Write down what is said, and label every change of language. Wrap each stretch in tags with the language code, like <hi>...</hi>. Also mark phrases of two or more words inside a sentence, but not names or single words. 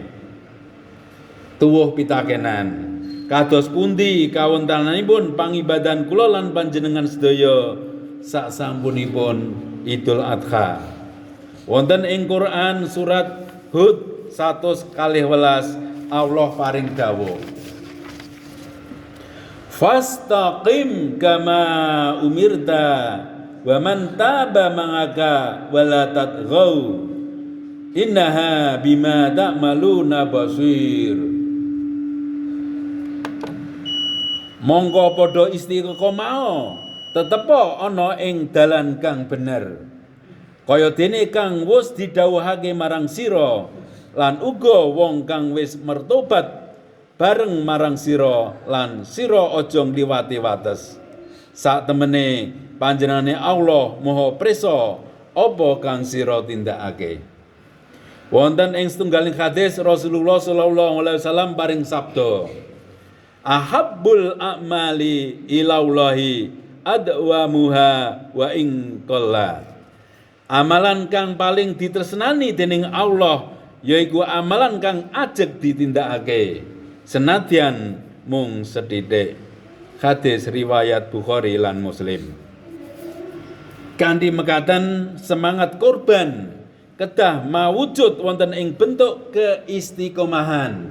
<jv>Tuwuh pitakenan kados pundi kawontenanipun pangibadahan kula lan panjenengan sedaya saksampunipun Idul Adha. Wonten ing Quran surat Hud 112 Allah paring dawuh</jv> <ar>فاستقم كما أمرت ومن تاب معك ولا تطغوا إنه بما تعملون بصير.</ar> <jv>Mongko padha istiqomah tetepo ana ing dalan kang bener kaya dene kang wis didhawuhake marang sira lan uga wong kang wis mertobat bareng marang sira lan sira aja ngliwati wates. Sak temene panjenengane Allah Maha Prisa apa kang sira tindakake. Wonten ing setunggaling hadis Rasulullah</jv> <ar>صلى الله عليه وسلم</ar> <jv>paring sabda</jv> <ar>أحب الأعمال إلى الله أدومها وإن قل.</ar> <jv>Amalan kang paling ditresnani dening Allah yaiku amalan kang ajeg ditindakake senadyan mung sethithik. Hadis riwayat Bukhari lan Muslim. Kanthi mekaten semangat kurban kedah mawujud wonten ing bentuk keistiqomahan.</jv>